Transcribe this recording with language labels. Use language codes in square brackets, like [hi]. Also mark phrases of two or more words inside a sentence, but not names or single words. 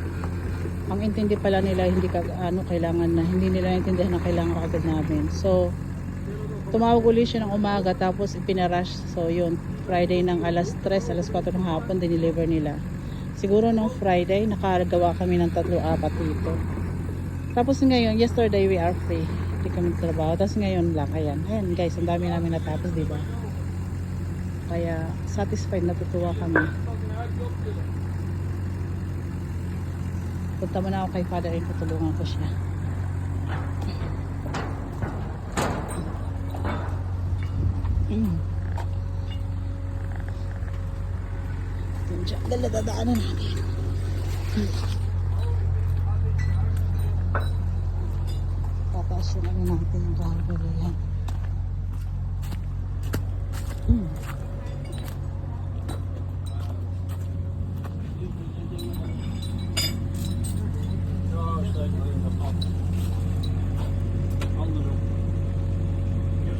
[tl] Ang intindi pala nila hindi kailangan na, hindi nila intindihan na kailangan agad namin. So tumawag ulit siya ng umaga tapos ipinarush. So yun, Friday ng alas 3, alas 4 ng hapon dineliver nila. Siguro nung Friday nakagawa kami ng 3-4 dito. Tapos ngayon, [en] yesterday we are free. [tl] Hindi kami trabaho. Tapos ngayon lang, ayan guys, ang dami namin natapos, diba? Kaya satisfied, natutuwa kami. Punta muna ako kay [en] father and [tl] tutulungan ko siya. Diyan, dadaanan natin. Tataas yung ano natin yung gagawin yan. [nl] Ja, steek maar in dat pad. Andere. Yes.